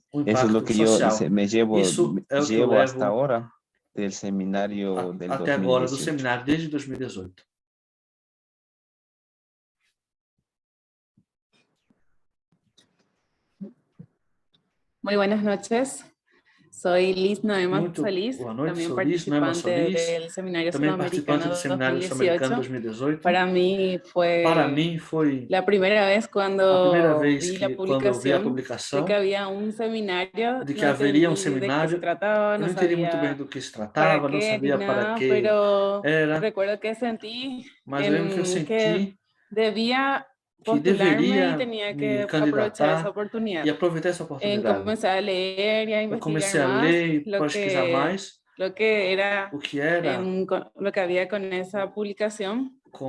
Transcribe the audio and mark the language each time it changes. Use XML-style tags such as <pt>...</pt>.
<es>Eso es lo que yo me llevo hasta ahora del seminario del</es> <pt>até agora do seminário desde 2018.</pt> <es>Muy buenas noches. Soy Liz Noema Solís, también participante del Seminario Sudamericano 2018. Para mí fue la primera vez cuando vi la publicación de que había un seminario,</es> <pt>de que haveria seminário,</pt> <es>de qué se trataba,</es> <pt>no entendi muito bem do que se tratava, não sabia para quê</pt> <es>pero era, recuerdo que sentí que debía postularme y tenía que aprovechar esa oportunidad. Comencé a leer y a investigar más lo que era lo que había con esa publicación.</es>